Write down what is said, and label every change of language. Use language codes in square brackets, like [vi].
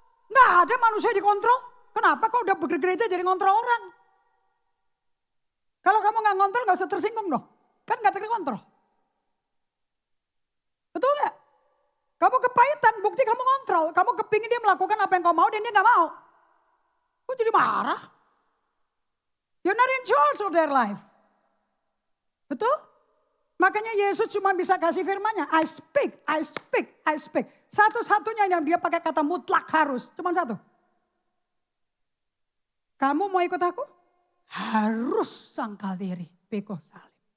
[id] Nggak ada manusia dikontrol. Kenapa kau udah bergereja jadi ngontrol orang? Kalau kamu nggak ngontrol nggak usah tersinggung dong. Kan nggak terkontrol. Betul nggak? Kamu kepahitan, bukti kamu ngontrol. Kamu kepingin dia melakukan apa yang kau mau dan dia nggak mau. Kok jadi marah? [en] You're not in charge of their life. [id] Betul? Makanya Yesus cuma bisa kasih firman-Nya. [en] I speak, I speak, I speak. [id] Satu-satunya yang dia pakai kata mutlak harus. Cuma satu. Kamu mau ikut aku? Harus sangkal diri. Pikul salib.